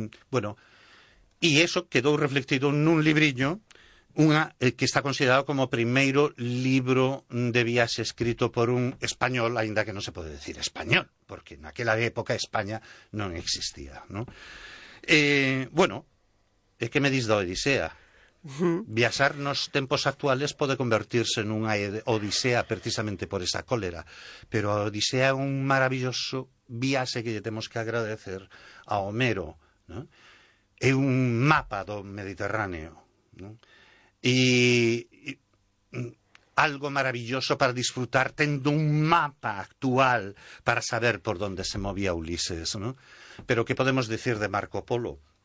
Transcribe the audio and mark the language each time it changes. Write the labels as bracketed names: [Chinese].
[Spanish] Bueno, y eso quedó reflejado en un librillo, que está considerado como primeiro libro de vías escrito por un español, [Galician] ainda que [Spanish] no se puede decir español, porque en aquella época España no existía, ¿no? [Galician] Bueno, ¿qué me dis da Odisea? Viaxar nos tempos actuales pode convertirse en unha odisea precisamente por esa cólera, pero a odisea é un maravilloso viaxe que lle temos que agradecer a Homero, ¿no? É un mapa do Mediterráneo, ¿no? E algo maravilloso para disfrutar tendo un mapa actual para saber por onde se movía Ulises, ¿no? [Spanish] Pero que podemos decir de Marco Polo?